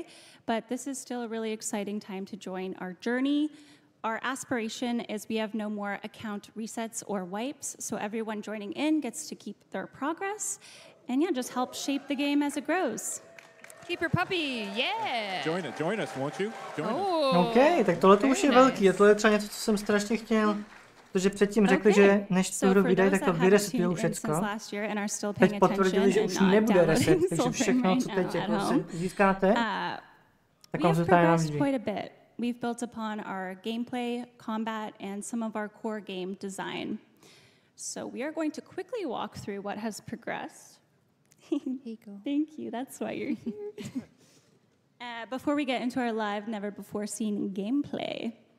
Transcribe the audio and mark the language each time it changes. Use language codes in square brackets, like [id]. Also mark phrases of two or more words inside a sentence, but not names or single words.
[en] But this is still a really exciting time to join our journey. Our aspiration is we have no more account resets or wipes, so everyone joining in gets to keep their progress, and yeah, just help shape the game as it grows. Keep your puppy, yeah! Join us, won't you? Join us. [cs] OK, tak tohle to už je velký a tohle je třeba něco, co jsem strašně chtěl. Protože předtím řekli, že než tu hru vydají, tak to vyresetujou všecko. Teď potvrdili, že už nebude reset, takže všechno, co teď jako získáte, tak vám zůstane navždy. [en] We've built upon our gameplay, combat, and some of our core game design. So we are going to quickly walk through what has progressed. Thank you, that's why you're here. Before we get into our live, never-before-seen gameplay.